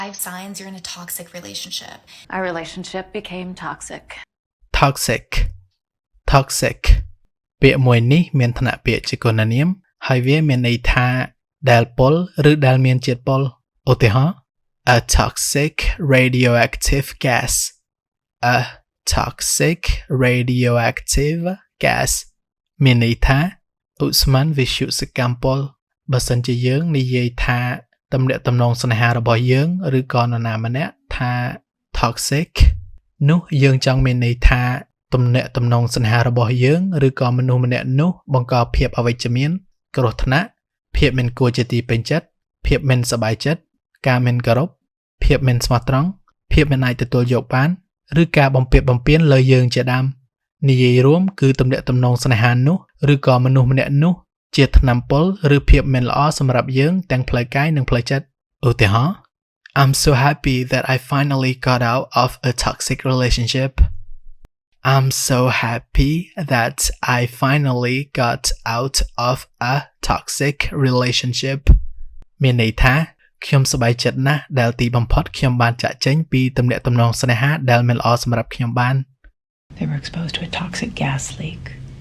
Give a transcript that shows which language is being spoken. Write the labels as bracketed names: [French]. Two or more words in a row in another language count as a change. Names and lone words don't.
[English] 5 signs you're in a toxic relationship. Our relationship became toxic. [Khmer] Toxic ពាក្យមួយនេះមានឋានៈពាក្យជាគុណនាមហើយវាមានន័យថាដែលពុលឬដែលមានជាតិពុលឧទាហរណ៍ [English] a toxic radioactive gas a toxic radioactive gas [Khmer] មានន័យថាឧស្ម័នវិទ្យុសកម្មពុលបើសិនជាយើង និយាយថាទំនាក់ទំនងស្នេហារបស់យើងឬក៏នរណាម្នាក់ថា toxic នោះយើងចង់មានន័យថាទំនាក់ទំនងស្នេហារបស់យើងឬក៏មនុស្សម្នាក់នោះបង្កភាពអវិជ្ជ មានគ្រោះថ្នាក់ភាពមិនគួរជាទីពេញចិត្តភាពមិនសប្បាយចិត្តការមិនគោរពភាពមិនស្មោះត្រង់ភាពមិនអាចទទួលយក បានឬការបំពានបំពានលើយើងជាដើមនិយាយរួមគឺទំនាក់ទំនងស្នេហានោះ ឬក៏មនុស្សម្នាក់នោះជាថ្នាំពុលឬភាពមិនល្អសម្រាប់យើងទាំងផ្លូវកាយនិងផ្លូវចិត្តឧទាហរណ៍ [English] I'm so happy that I finally got out of a toxic relationship I'm so happy that I finally got out of a toxic relationship [Khmer] មានន័យថាខ្ញុំសប្បាយចិត្តណាស់ដែលទីបំផុតខ្ញុំបានចាកចេញពីទំនាក់ទំនងស្នេហាដែលមិនល្អសម្រាប់ខ្ញុំបាន [English] They were exposed to a toxic gas leak.